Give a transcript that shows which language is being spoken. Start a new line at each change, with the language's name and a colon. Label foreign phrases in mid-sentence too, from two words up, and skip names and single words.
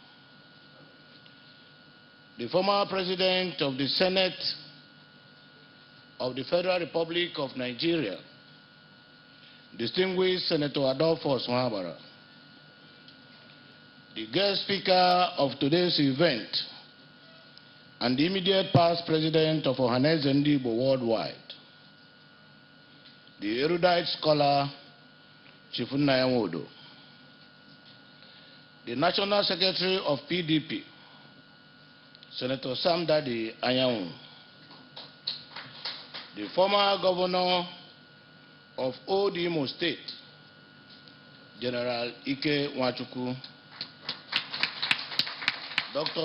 English: the former President of the Senate of the Federal Republic of Nigeria, distinguished Senator Adolphus Mahabara, the guest speaker of today's event, and the immediate past president of Ohanaeze Ndị Igbo worldwide, the erudite scholar, Chief Iwuanyanwu, the National Secretary of PDP, Senator Sam Dadi Anyanwu, the former governor of Old Imo State, General Ike Nwachukwu, Dr.